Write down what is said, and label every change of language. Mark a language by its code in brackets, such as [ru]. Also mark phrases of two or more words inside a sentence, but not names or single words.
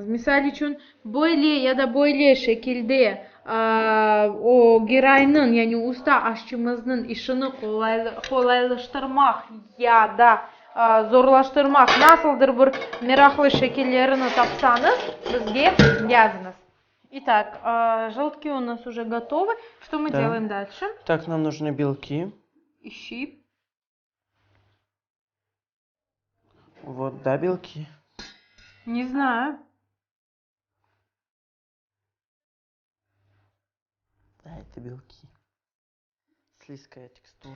[crh] Misal için böyle ya da böyle şekilde o girayının yani usta aşçımızın işini kolaylaştırmak ya da zorlaştırmak nasıldır bir meraklı şekillerini tapsanız bizge yazınız. [ru] Итак, желтки у нас уже готовы. Что мы Да. делаем дальше? Так, нам нужны белки. Ищи. Вот, да, белки. Не знаю. Да, это белки. слизкая текстура.